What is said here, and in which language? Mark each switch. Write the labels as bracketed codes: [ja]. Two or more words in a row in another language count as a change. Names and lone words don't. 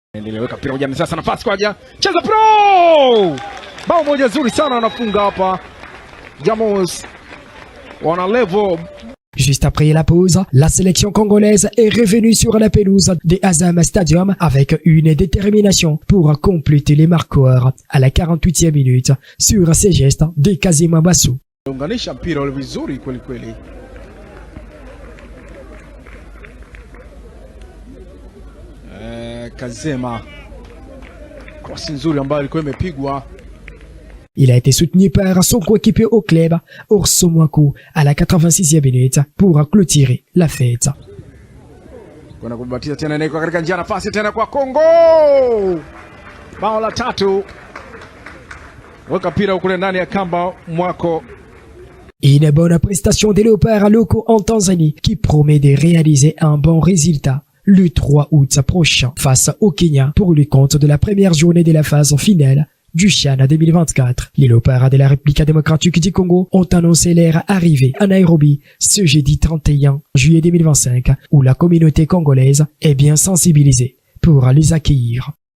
[fr] Juste après la pause, la sélection congolaise est revenue sur la pelouse des Azam Stadium avec une détermination pour compléter les marqueurs à la 48e minute sur ces gestes de Kazima Bassou. [sw] Unganisha mpira ule vizuri kweli kweli. Kazema cross nzuri ambayo ilikuwa imepigwa. [fr] Il a été soutenu par son coéquipier au club, Orso Mwaku, à la 86e minute pour clôturer la fête. [sw] Kuna kubatiza tena niko katika njia nafasi tena kwa Kongo. Bao la tatu. Weka mpira kule ndani ya kamba Mwako. [fr] Une bonne prestation des léopards locaux en Tanzanie qui promet de réaliser un bon résultat le 3 août prochain face au Kenya pour le compte de la première journée de la phase finale du CHAN 2024. Les léopards de la République démocratique du Congo ont annoncé leur arrivée à Nairobi ce jeudi 31 juillet 2025 où la communauté congolaise est bien sensibilisée pour les accueillir.